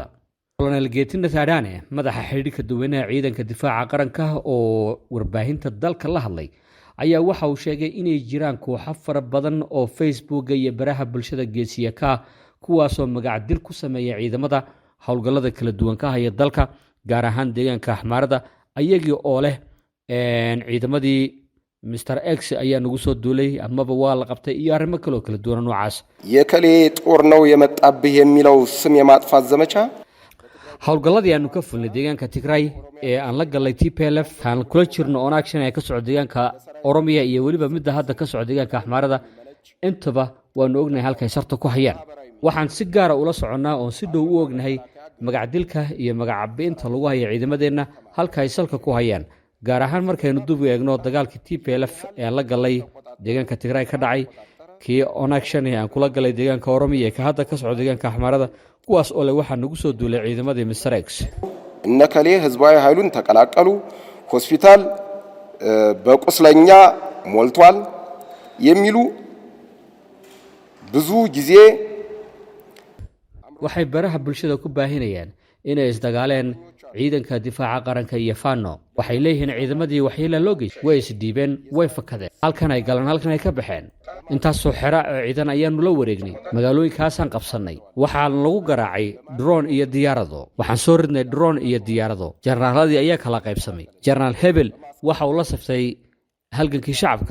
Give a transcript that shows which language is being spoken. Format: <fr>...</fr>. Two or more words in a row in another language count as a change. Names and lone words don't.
<so>Colonel Geetina Saadane madaxa xidhiidhka dadweynaha ciidanka difaaca qaranka oo warbaahinta dalka la hadlay ayaa waxa uu sheegay inay jiraan kooxo fara badan oo Facebook iyo baraha bulshada geesiya ka kuwaasoo magac dil ku sameeya ciidamada howlgallada kala duwan ka haya dalka gaar ahaan deegaanka Axmaarada ayagii oo leh ciidamadii Mr X ayaa nagu soo duulay amaba waa la qabtay iyo arrimo kale oo kala duwan noocaas</so> <am>የከሌ ጦር ነው የመጣብህ የሚለው ስም የማጥፋት ዘመቻ</am> <so>howlgalladii aanu ka fulnay deegaanka Tigray ee aan la galay TPLF aan kula jirno on action ay ka socdo deegaanka Oromia iyo waliba midda hadda ka socdo deegaanka Axmaarada intaba waanu ognahay halkay sarta ku hayaan waxaan si gaar ah ula soconaa oo si dhow u ognahay magac dilka iyo magac cabbinta lagu hayo ciidamadeena halka ay salka ku hayaan gaar ahaan markaynu dib u eegno dagaalkii TPLF ee la galay deegaanka Tigray ka dhacay kii on action aan kula galay deegaanka Oromia ee ka hadda ka socdo deegaanka Axmaarada kuwaas oo leh waxa nagu soo duulay ciidamadii Mr X</so> <am>እነከሌ ህዝባዊ ኃይሉን ተቀላቀሉ ሆስፒታል በቁስለኛ ሞልቷል የሚሉ ብዙ ጊዜ</am> <so>waxay baraha bulshada ku baahinayaan inay isdagaaleen ciidanka difaaca qaranka iyo Fano waxay leeyihiin ciidamadii waxyeello loo geeyay way isdiibeen way fakadeen halkan ay galaan halkan ay ka baxeen intaas soo xira ciidan ayaanu la wareegnay magaalooyinkaasaan qabsanay waxaan lagu garaacay drone iyo diyaarado waxaan soo ridnay drone iyo diyaarado jarnaaladii ayaa kala qaybsamay jarnaal Hebel waxa uu la saftay halgankii shacabka</so>